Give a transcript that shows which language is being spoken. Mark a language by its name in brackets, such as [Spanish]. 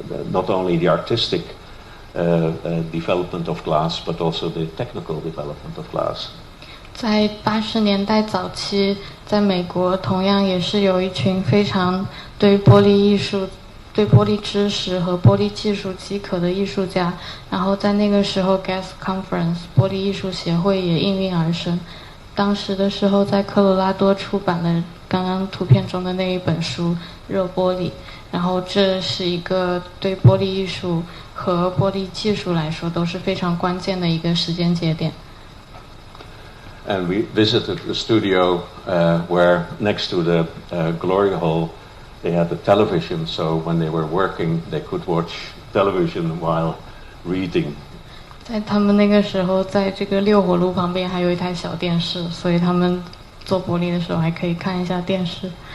[English] not only the artistic development of glass, but also the technical development of glass. [Chinese] 在80年代早期，在美国同样也是有一群非常对玻璃艺术、对玻璃知识和玻璃技术饥渴的艺术家，然后在那个时候 Gas Conference 玻璃艺术协会也应运而生。当时的时候在科罗拉多出版了刚刚图片中的那一本书《热玻璃》，然后这是一个对玻璃艺术和玻璃技术来说都是非常关键的一个时间节点。 [English] And we visited the studio where next to the glory hole they had the television, so when they were working they could watch television while reading. [Chinese] 在他们那个时候，在这个六火炉旁边还有一台小电视，所以他们做玻璃的时候还可以看一下电视。